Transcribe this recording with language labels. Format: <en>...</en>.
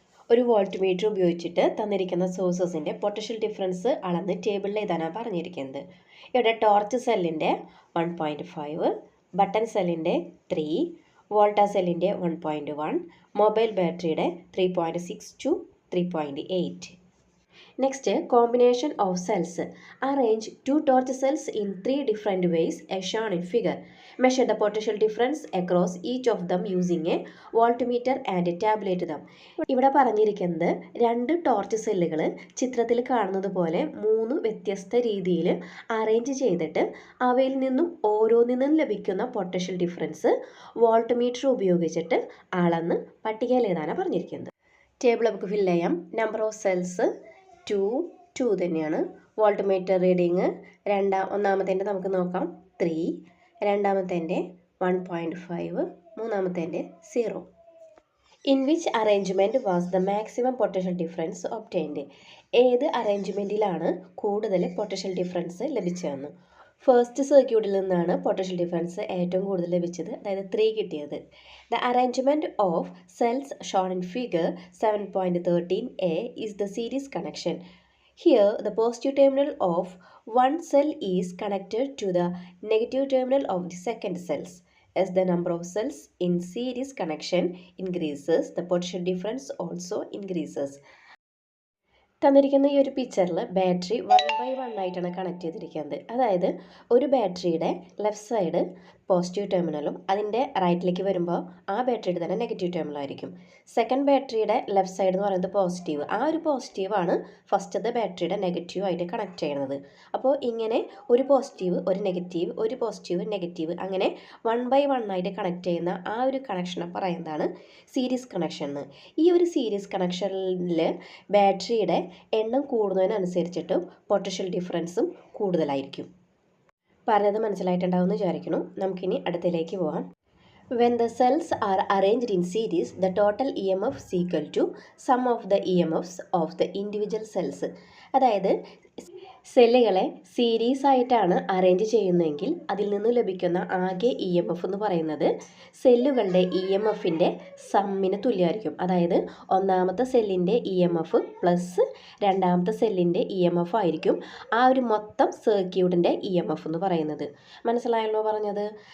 <ml>ഒരു volt meter ഉപയോഗിച്ചിട്ട് തന്നിരിക്കുന്ന സോഴ്സസിൻ്റെ പൊട്ടൻഷ്യൽ ഡിഫറൻസ് അളന്ന് ടേബിളിൽ എഴുതാനാണ് പറഞ്ഞിരിക്കുന്നത്. ഇവിടെ ടോർച്ച് സെല്ലിൻ്റെ 1.5, ബട്ടൺ സെല്ലിൻ്റെ 3, വോൾട്ട സെല്ലിൻ്റെ 1.1, മൊബൈൽ ബാറ്ററിയുടെ 3.6 to 3.8.</ml> <en>Next, combination of cells. Arrange 2 torch cells in 3 different ways as shown in figure. Measure the potential difference across each of them using a voltmeter and tabulate them.</en> <ml>ഇവിടെ പറഞ്ഞിരിക്കുന്നത് 2 torch സെല്ലുകൾ ചിത്രത്തിൽ കാണുന്നത് പോലെ 3 വ്യത്യസ്ത രീതിയിൽ arrange ചെയ്തിട്ട് അവയിൽ നിന്നും ഓരോന്നിനും ലഭിക്കുന്ന പൊട്ടൻഷ്യൽ ഡിഫറൻസ് വോൾട്ട് മീറ്റർ ഉപയോഗിച്ചിട്ട് അളന്ന് പട്ടികയിൽ എഴുതാനാണ് പറഞ്ഞിരിക്കുന്നത്. ടേബിൾ നമുക്ക് ഫില്ല് ചെയ്യാം. നമ്പർ ഓഫ് സെൽസ് 2 തന്നെയാണ്. വോൾട്ട് മീറ്റർ റീഡിങ് ഒന്നാമത്തേൻ്റെ നമുക്ക് നോക്കാം 3, രണ്ടാമത്തേൻ്റെ 1.5, മൂന്നാമത്തേൻ്റെ 0.</ml> <en>In which arrangement was the maximum potential difference obtained.</en> <ml>ഏത് അറേഞ്ച്മെൻറ്റിലാണ് കൂടുതൽ പൊട്ടൻഷ്യൽ ഡിഫറൻസ് ലഭിച്ചതെന്ന്. ഫസ്റ്റ് സർക്യൂട്ടിൽ നിന്നാണ് പൊട്ടൻഷ്യൽ ഡിഫറൻസ് ഏറ്റവും കൂടുതൽ ലഭിച്ചത്, അതായത് 3 കിട്ടിയത്.</ml> <en>The arrangement of cells shown in figure 7.13a is the series connection. Here the positive terminal of one cell is connected to the negative terminal of the second cells. As the number of cells in series connection increases, the potential difference also increases.</en> <ml>തന്നിരിക്കുന്ന ഈ ഒരു പിക്ചറിൽ battery 1 by 1 ആയിട്ടാണ് connect ചെയ്തിരിക്കുന്നത്. അതായത് ഒരു ബാറ്ററിയുടെ left side positive ടെർമിനലും അതിൻ്റെ റൈറ്റിലേക്ക് വരുമ്പോൾ ആ ബാറ്ററിയുടെ തന്നെ നെഗറ്റീവ് ടെർമിനലായിരിക്കും. സെക്കൻഡ് ബാറ്ററിയുടെ ലെഫ്റ്റ് സൈഡ് എന്ന് പറയുന്നത് പോസിറ്റീവ്. ആ ഒരു പോസിറ്റീവാണ് ഫസ്റ്റത്തെ ബാറ്ററിയുടെ നെഗറ്റീവായിട്ട് കണക്ട് ചെയ്യുന്നത്. അപ്പോൾ ഇങ്ങനെ ഒരു പോസിറ്റീവ് ഒരു നെഗറ്റീവ് ഒരു പോസിറ്റീവ് നെഗറ്റീവ് അങ്ങനെ 1 by 1 ആയിട്ട് കണക്ട് ചെയ്യുന്ന ആ ഒരു കണക്ഷനെ പറയുന്നതാണ് സീരീസ് കണക്ഷൻ എന്ന്. ഈ ഒരു സീരീസ് കണക്ഷനിൽ ബാറ്ററിയുടെ എണ്ണം കൂടുന്നതിനനുസരിച്ചിട്ടും പൊട്ടൻഷ്യൽ ഡിഫറൻസും കൂടുതലായിരിക്കും. പറഞ്ഞത് മനസ്സിലായിട്ടുണ്ടാവും എന്ന് വിചാരിക്കുന്നു. നമുക്കിനി അടുത്തതിലേക്ക് പോകാം.</ml> <en>When the cells are arranged in series, the total EMF is equal to sum of the EMFs of the individual cells.</en> <ml>അതായത് സെല്ലുകളെ സീരീസ് ആയിട്ടാണ് അറേഞ്ച് ചെയ്യുന്നതെങ്കിൽ അതിൽ നിന്ന് ലഭിക്കുന്ന ആകെ EMF എന്ന് പറയുന്നത് സെല്ലുകളുടെ EMFൻ്റെ സമ്മിന് തുല്യമായിരിക്കും. അതായത് ഒന്നാമത്തെ സെല്ലിൻ്റെ EMF പ്ലസ് രണ്ടാമത്തെ സെല്ലിൻ്റെ EMF ആയിരിക്കും ആ ഒരു മൊത്തം സർക്യൂട്ടിൻ്റെ EMF എന്ന് പറയുന്നത്. മനസ്സിലായല്ലോ പറഞ്ഞത്?</ml>